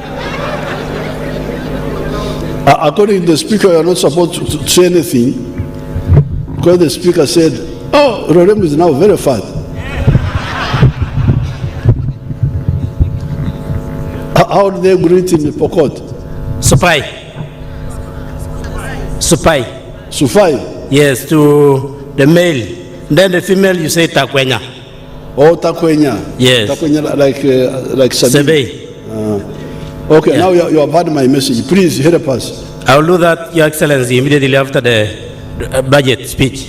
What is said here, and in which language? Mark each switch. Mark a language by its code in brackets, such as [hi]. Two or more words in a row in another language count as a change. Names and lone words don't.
[en] According to the speaker, you are not supposed to say anything, because the speaker said, oh, Rorem is now very fat. How do they greet in the Pokot? Supai. Supai. Sufai? Yes, to the male. Then the female, you say Takwenya. Oh, Takwenya. Yes. Takwenya like Sabine. Okay, yeah. Now you have heard my message. Please help us. I will do that, Your Excellency, immediately after the budget speech.